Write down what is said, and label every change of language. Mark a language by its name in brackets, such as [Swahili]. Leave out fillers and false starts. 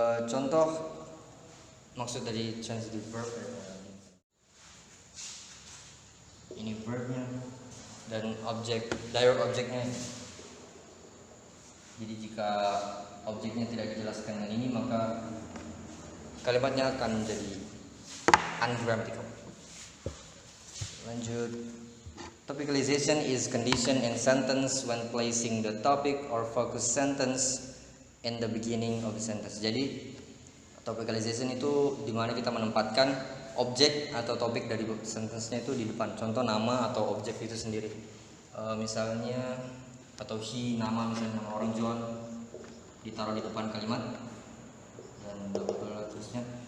[Indonesian] Contoh maksud dari transitive verb ini verbnya dan direct objeknya. Jadi jika objeknya tidak dijelaskan dengan ini, maka kalimatnya akan menjadi ungrammatical. Lanjut. [English] Topicalization is condition in sentence when placing the topic or focus sentence in the beginning of the sentence. [Indonesian] Jadi topicalization itu dimana kita menempatkan objek atau topik dari sentence-nya itu di depan. Contoh nama atau objek itu sendiri. Misalnya atau nama, misalnya nama orang John ditaruh di depan kalimat dan terusnya.